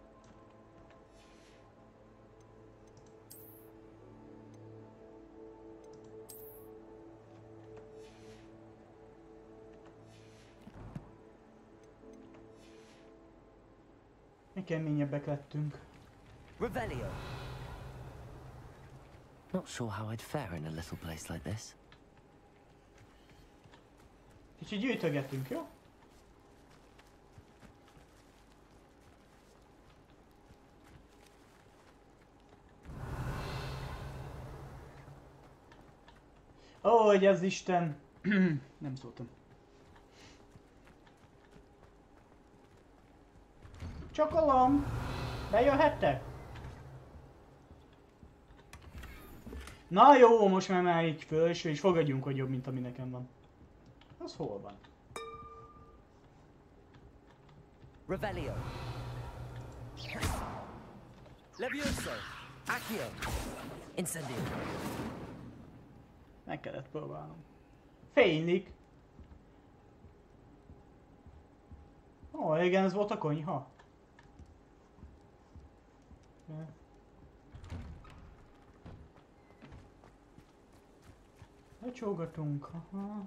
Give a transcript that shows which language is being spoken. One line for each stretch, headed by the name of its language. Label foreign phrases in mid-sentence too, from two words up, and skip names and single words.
Hungarian: Mi keményebbek lettünk. Revelio.
English: Not sure how I'd fare in a little place like this.
Hungarian: Kicsit gyűjtögetünk, jó? Ó, hogy az Isten! Nem szóltam. Csokolom! Bejöhettek? Na jó, most már így felső, és fogadjunk, hogy jobb, mint ami nekem van. Az hol van? Revelio. Levioso. Accio. Incendio. Meg kellett próbálnom. Fénylik. Ó, igen, ez volt a konyha. Lecsógatunk, aha.